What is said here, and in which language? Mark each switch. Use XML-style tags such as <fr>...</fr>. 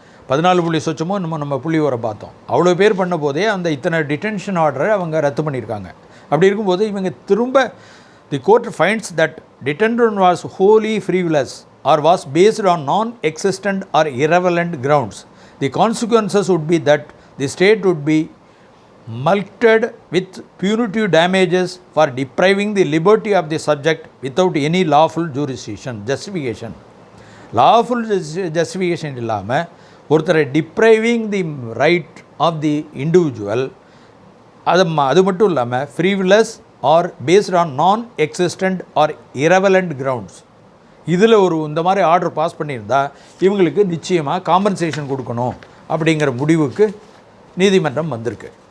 <ta>14 புள்ளி சொச்சமோ நம்ம புள்ளி வர பார்த்தோம். அவ்வளோ பேர் பண்ண போதே அந்த இத்தனை டிடென்ஷன் ஆர்டரை அவங்க ரத்து பண்ணியிருக்காங்க. அப்படி இருக்கும்போது இவங்க திரும்ப</ta> <en>The court finds that detention was wholly frivolous or was based on non existent or irrelevant grounds. The consequences would be that the state would be mulcted with punitive damages for depriving the liberty of the subject without any lawful justification. lawful justification</en> <ta>இல்லாமல் ஒருத்தரை</ta> <en>depriving the right of the individual,</en> <ta>அது மட்டும் இல்லாமல்</ta> <en>frivolous or based on non existent or irrelevant grounds,</en> <ta>இதில் இந்த மாதிரி order pass பண்ணியிருந்தா இவங்களுக்கு நிச்சயமாக காம்பன்சேஷன் கொடுக்கணும் அப்படிங்கிற முடிவுக்கு நீதிமன்றம் வந்திருக்கு.</ta>